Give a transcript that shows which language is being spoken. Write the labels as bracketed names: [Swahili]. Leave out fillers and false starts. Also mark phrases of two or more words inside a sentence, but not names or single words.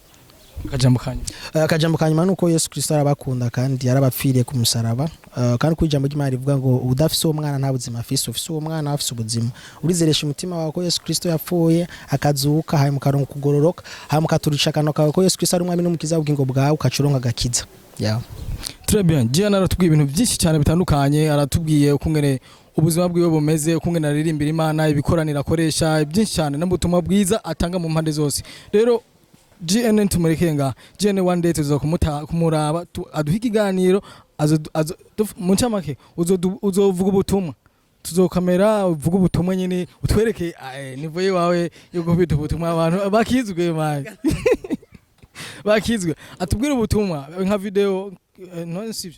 [Rundi] akajambo kanyuma nuko Yesu Kristo arabakunda kandi yarabapfiriye ku musaraba kandi ku ijambo ry'Imana rivuga ngo udafise uwo mwana nta buzima afise ufise uwo mwana afise ubuzima urizeresha umutima wawe ko Yesu Kristo yapfuye akazuka hayi mukaronka kugororoka hayi mukaturisha kano kawe ko Yesu Kristo ari umwami n'umukiza w'ubugingo bwawe ukacuronka gakiza yeah [French] très bien [Rundi] Diana aratubwiye ibintu byinshi cyane bitandukanye aratubwiye ukungene ubuzima bwiwe bumeze ukungene aririmbira Imana ibikoranira akoresha byinshi cyane n'ubutumwa bwiza atanga mu mpande zose rero GN tumurekenga GN [English] one day [Rundi] tuzokumuraba aduha ikiganiro mu ncamake uzovuga ubutumwa tuzokamera uvuga ubutumwa nyine utwereke nivoye wawe yo gufita ubutumwa abantu bakizwe man bakizwe atubwira ubutumwa nka video no sivyo